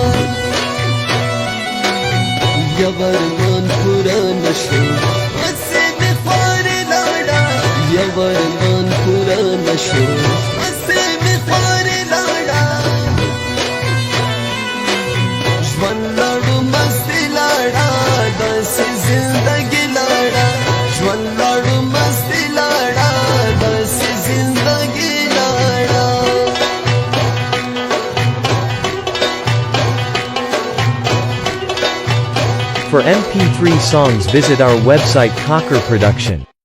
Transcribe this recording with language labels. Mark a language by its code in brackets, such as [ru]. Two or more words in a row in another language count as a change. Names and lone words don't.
[ps] یو ارمان پوره نشو وسې مې خوارې لاړه یو ارمان پوره نشو وسې مې خوارې لاړه ژوند لاړو مستی لاړه داسې زندګي لاړه ژوند لاړو مستی لاړه داسې زندګي لاړه. [en] For MP3 songs visit our website Cocker Production.